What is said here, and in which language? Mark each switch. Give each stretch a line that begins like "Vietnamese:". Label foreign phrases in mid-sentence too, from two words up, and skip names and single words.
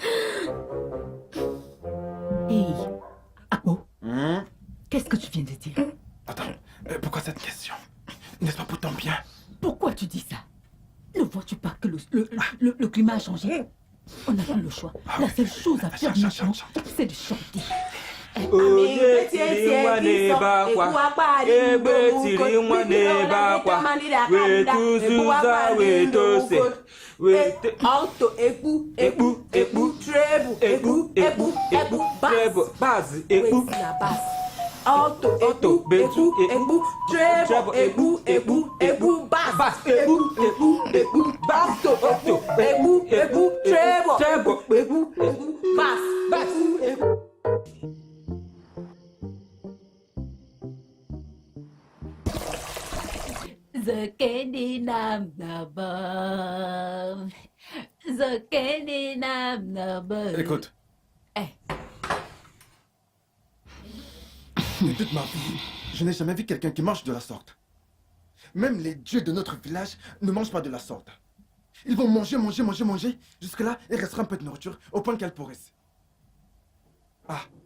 French: Hey, Apo, qu'est-ce que tu viens de dire? Attends, pourquoi cette question? N'est-ce pas pour ton bien? Pourquoi tu dis ça? Ne vois-tu pas que le climat a changé? On n'a plus le choix. La seule chose à faire maintenant, c'est de chanter.
Igbo: Onye tiri nwa n'ebe akwa, egbe tiri nwa n'ebe akwa, weta ụzụza, weta ose, weta Alto, ekpu, ekpu, ekpu, treble, ekpu, ekpu, ekpu, treble, bass, ekpu, na bass. Alto, Alto, betu, ekpu, treble, ekpu, ekpu, bass, bass. ekpu, ekpu, ekpu, bass, Alto, ekpu, treble, treble, ekpu, bass, bass. The candy nam na ba. The candy nam na ba.
French: Écoute. Eh. De toute ma vie, je n'ai jamais vu quelqu'un qui mange de la sorte. Même les dieux de notre village ne mangent pas de la sorte. Ils vont manger. Jusque-là, il restera un peu de nourriture au point qu'elle pourrisse.